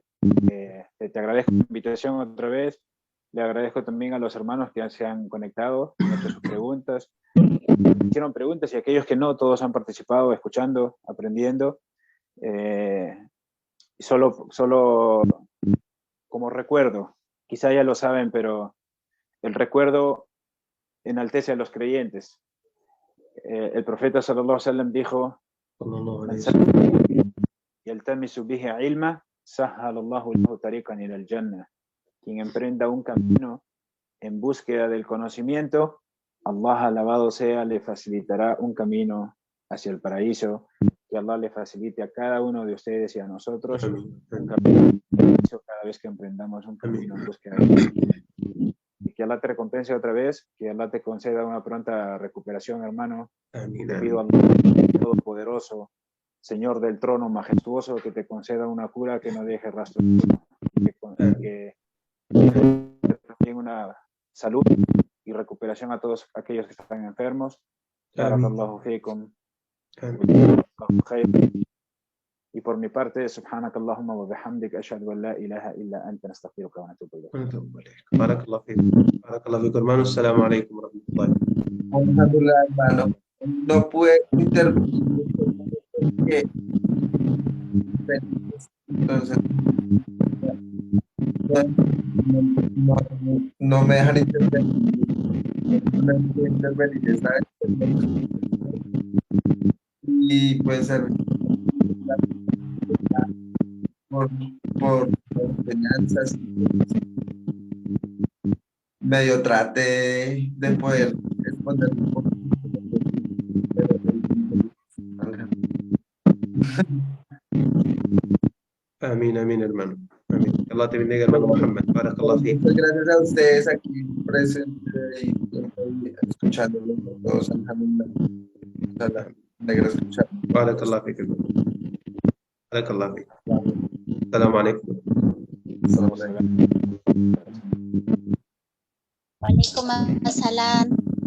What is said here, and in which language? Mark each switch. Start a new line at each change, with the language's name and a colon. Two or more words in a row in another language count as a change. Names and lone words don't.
Spanish: Te agradezco la invitación otra vez. Le agradezco también a los hermanos que se han conectado, han hecho sus preguntas, hicieron preguntas, y aquellos que no, todos han participado, escuchando, aprendiendo. Solo como recuerdo, quizá ya lo saben, pero el recuerdo enaltece a los creyentes. El profeta
Arabic: صلى الله عليه وسلم dijo: "يلتمس به علما, سهل الله له طريقا إلى الجنة".
Spanish: Quien emprenda un camino en búsqueda del conocimiento, Allah, alabado sea, le facilitará un camino hacia el paraíso. Que Allah le facilite a cada uno de ustedes y a nosotros un camino cada vez que emprendamos un camino en búsqueda del conocimiento. Y que Allah te recompense otra vez, que Allah te conceda una pronta recuperación, hermano. Te pido a Allah Todopoderoso, Señor del trono majestuoso, que te conceda una cura que no deje rastro, que también una salud y recuperación a todos aquellos que están enfermos.
Arabic: بارك الله فيكم.
Spanish: Y por mi parte,
Arabic: سبحانك اللهم وبحمدك، أشهد أن لا إله إلا أنت، نستغفرك ونتوب إليك. بارك الله فيكم, hermanos. السلام عليكم ورحمة الله. Alhamdulillah,
Spanish: hermano. No pude intervenir porque entonces no me dejan intervenir esta vez. Y puede ser por enseñanzas, medio trate de poder responder un poco. Amén, amén, hermano. Amén. Allah te bendiga, hermano Muhammad.
Arabic: بارك الله فيك.
Spanish: Muchas gracias a ustedes aquí presentes y escuchando todos. Alhamdulillah. Me alegra escuchar.
Arabic: بارك الله فيك, hermano. بارك الله فيك. السلام عليكم. السلام عليكم. Waalaikumsalam.